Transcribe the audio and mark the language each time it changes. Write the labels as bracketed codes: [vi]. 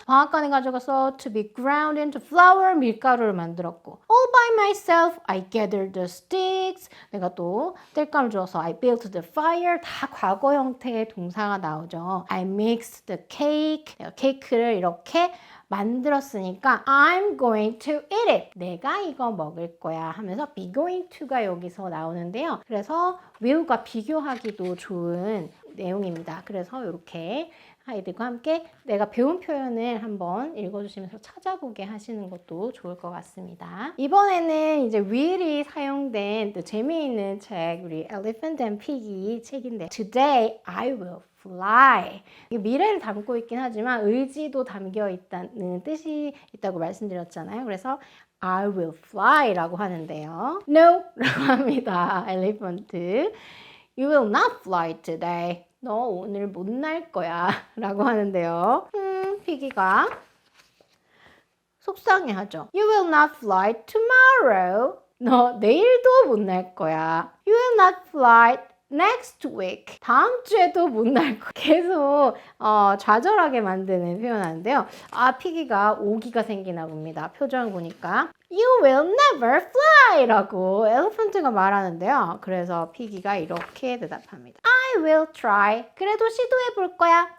[ko] 방앗간에 가져가서 [en] to be ground into flour. [ko] 밀가루를 만들었고 [en] all by myself I gathered the sticks. [ko] 내가 또 땔감을 주어서 [en] I built the fire. [ko] 다 과거 형태의 동사가 나오죠. [en] I mixed the cake. [ko] 내가 케이크를 이렇게 만들었으니까 [en] I'm going to eat it. [ko] 내가 이거 먹을 거야 하면서 be going to가 여기서 나오는데요. 그래서 will과 비교하기도 좋은 내용입니다. 그래서 이렇게 아이들과 함께 내가 배운 표현을 한번 읽어주시면서 찾아보게 하시는 것도 좋을 것 같습니다. 이번에는 이제 will이 사용된 또 재미있는 책, 우리 Elephant and Piggy 책인데 [en] Today I will fly. [ko] 이게 미래를 담고 있긴 하지만 의지도 담겨 있다는 뜻이 있다고 말씀드렸잖아요. 그래서 [en] I will fly [ko] 라고 하는데요. [en] No! [ko] 라고 합니다. [en] Elephant. You will not fly today. [ko] 너 오늘 못 날 거야 라고 하는데요. 피기가 속상해하죠. [en] You will not fly tomorrow. [ko] 너 내일도 못 날 거야. [en] You will not fly next week. [ko] 다음 주에도 못 날 거야. 계속 좌절하게 만드는 표현하는데요. 피기가 오기가 생기나 봅니다. 표정을 보니까 [en] You will never fly [ko] 라고 엘리펀트가 말하는데요. 그래서 피기가 이렇게 대답합니다. [en] I will try. [ko] 그래도 시도해 볼 거야.